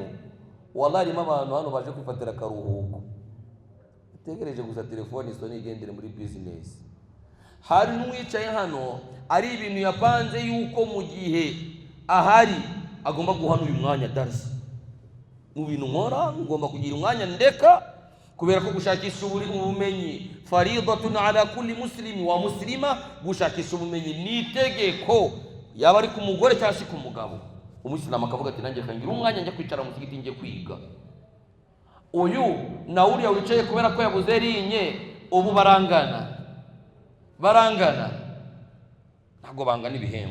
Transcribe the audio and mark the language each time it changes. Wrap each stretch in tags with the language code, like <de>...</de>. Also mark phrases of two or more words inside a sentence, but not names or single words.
<rw>Wallahi harimo abantu hano baje kwifatira akaruhuko, utegereje gusa telefone isoni igendere muri business. Hari n'uwicaye hano ari ibintu yapanze yuko mu gihe ahari agomba guhana uyu mwanya darsa. Mu bintu nkora ngomba kugira umwanya ndeka, kubera ko gushakisha ubumenyi</rw> <ar>فريضة على كل مسلم ومسلمة.</ar> <rw>Gushakisha ubumenyi ni itegeko, yaba ari ku mugore cyangwa ku mugabo. Umuislamu akavuga ati nanjye kangira umwanya njya kwicara mu musigiti ngiye kwiga. Uyu na uriya wicaye kubera ko yabuze rinye, ubu barangana ntabwo bangana ibihembo.</rw>